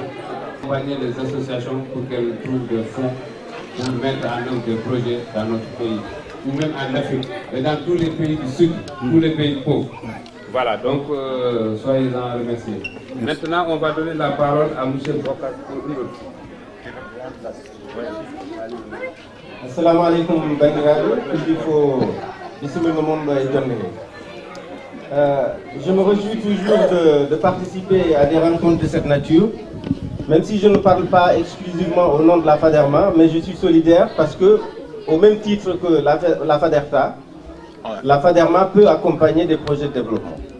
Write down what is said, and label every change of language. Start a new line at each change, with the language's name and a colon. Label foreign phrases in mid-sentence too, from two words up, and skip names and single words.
French: Accompagner les associations pour qu'elles trouvent des fonds pour mettre en œuvre des projets dans notre pays, ou même en Afrique, mais dans tous les pays du Sud, tous les pays pauvres. Voilà, donc soyez-en remerciés. Maintenant, on va donner la parole à M. Bokar pour une autre.
Arabic: السلام عليكم
Fula: bandiraɓe, kudifo bisimilla mon e jonde.
French: Je me réjouis toujours de participer à des rencontres de cette nature, même si je ne parle pas exclusivement au nom de la FADERMA, mais je suis solidaire parce que, au même titre que la FADERTA, la FADERMA peut accompagner des projets de développement.